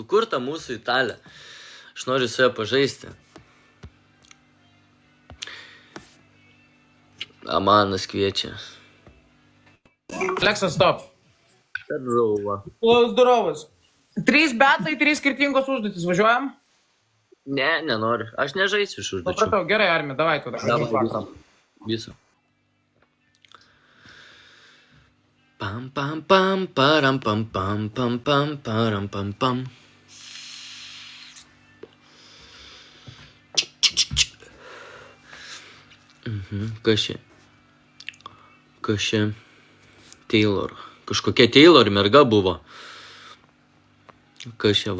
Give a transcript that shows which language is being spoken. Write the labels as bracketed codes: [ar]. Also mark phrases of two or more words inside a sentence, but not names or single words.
[lt] Kur ta mūsų Italija? Aš noriu su ją pažaisti. Amanas kviečia. Alexa, stop. Здорово. Здоровas. 3 betai, 3 skirtingos užduotis. Važiuojam? Ne, nenoriu. Aš nežaisiu iš užduočių. Supratau, gerai, Armi, davai tada. Davai, visą. Pam, pam, pam, param, pam, pam, pam, pam, param, pam, pam. Kas čia? Kas čia? Taylor. Kažkokia Taylor merga buvo. Kas čia?